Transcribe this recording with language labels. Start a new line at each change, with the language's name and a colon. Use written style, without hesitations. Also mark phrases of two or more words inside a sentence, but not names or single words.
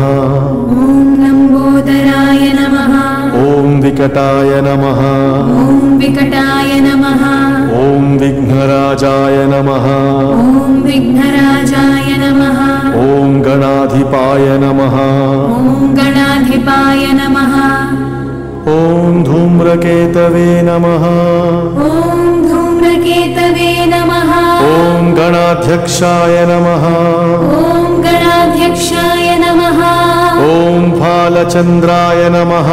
Sanskrit: ఓం లంబోదరాయ నమః, ఓం వికటాయ నమః, ఓం వికటాయ నమః, ఓం విఘ్నరాజాయ నమః, ఓం విఘ్నరాజాయ నమః, ఓం గణాధిపాయ నమః, ఓం గణాధిపాయ ధూమ్రకేతవే నమః ॐ धूम्रकेतवे नमः ॐ धूम्रकेतవే నమః ॐ गणाध्यक्षाय नमः ॐ गणाध्यक्षाय नमः ॐ फालचन्द्राय नमः